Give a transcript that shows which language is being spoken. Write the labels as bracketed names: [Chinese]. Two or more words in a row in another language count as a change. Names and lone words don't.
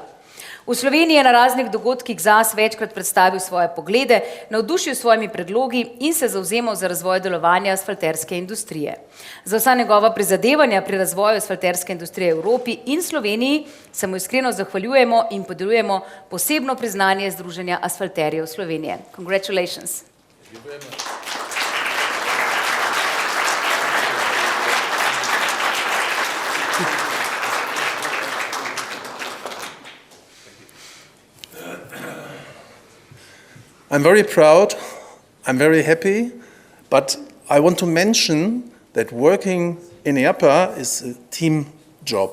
[Slovenian] V Sloveniji je na raznih dogodkih ZAS večkrat predstavil svoje poglede, navdušil s svojimi predlogi in se zavzemal za razvoj delovanja asfalterske industrije. Za vsa njegova prizadevanja pri razvoju asfalterske industrije v Evropi in Sloveniji se mu iskreno zahvaljujemo in podeljujemo posebno priznanje Združenja asfalterjev Slovenije. [English] Congratulations. I'm very proud, I'm very happy, but I want to mention that working in EAPA is a team job.